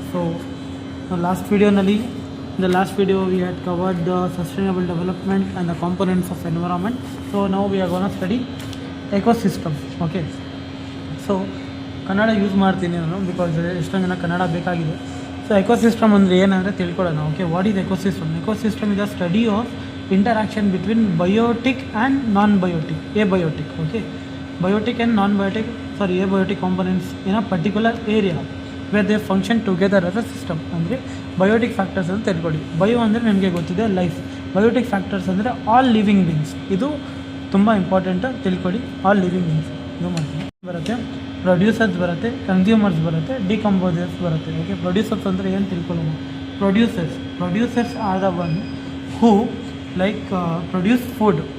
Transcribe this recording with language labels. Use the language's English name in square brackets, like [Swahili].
[English] So in the last video we had covered the sustainable development and the components of environment. So now we are going to study ecosystem. Okay, so [Kannada] Kannada use ಮಾಡ್ತೀನಿ ನಾನು because ಎಷ್ಟೊಂದು ಜನ ಕನ್ನಡ ಬೇಕಾಗಿದೆ. So ecosystem ಅಂದರೆ ಏನಂದರೆ ತಿಳ್ಕೊಳ್ಳೋಣ. [English] Okay, what is ecosystem? Ecosystem is a study of interaction between biotic and non-biotic, abiotic, okay, biotic and non-biotic, abiotic components in a particular area where they function together as a system. [Kannada] ಅಂದರೆ biotic factors ಅಂತ ತಿಳ್ಕೊಳ್ಳಿ. Bio ಅಂದರೆ ನಿಮಗೆ ಗೊತ್ತಿದೆ life. Biotic factors ಅಂದರೆ [English] All living beings. [Kannada] ಇದು ತುಂಬ important ತಿಳ್ಕೊಳ್ಳಿ. [English] all living beings [Kannada] ಇದು ಮಾಡ್ತೀನಿ ಬರುತ್ತೆ. ಪ್ರೊಡ್ಯೂಸರ್ಸ್ ಬರುತ್ತೆ, ಕನ್ಸ್ಯೂಮರ್ಸ್ ಬರುತ್ತೆ, ಡಿಕಂಪೋಸರ್ಸ್ ಬರುತ್ತೆ. [English] okay, producers [Kannada] ಅಂದರೆ ಏನು ತಿಳ್ಕೊಳ್ಳೋಣ. [English] Producers are the one who produce food.